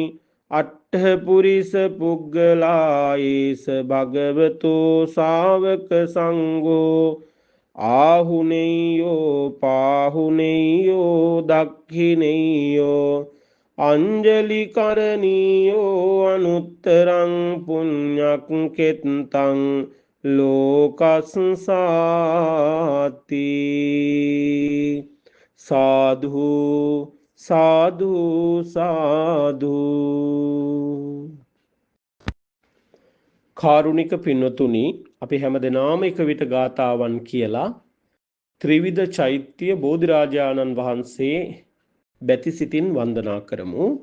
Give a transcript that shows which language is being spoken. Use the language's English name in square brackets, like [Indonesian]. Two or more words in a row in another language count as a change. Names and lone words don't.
[Pali] අට්ඨ පුරිස පුග්ගලායේස භගවතෝ ශාවක සංඝෝ ආහුනේයෝ පාහුනේයෝ දක්ඛිනේයෝ අංජලි කරණීයෝ අනුත්තරං පුඤ්ඤක් කෙත්තං ලෝකස්සාති සාධු සාධු සාධු. [Sinhala] කාරුණික පින්වතුනි, අපි හැමදෙනාම එක විට ගාථාවන් කියලා ත්‍රිවිධ චෛත්‍ය බෝධිරාජානන් වහන්සේ බැති සිතින් වන්දනා කරමු.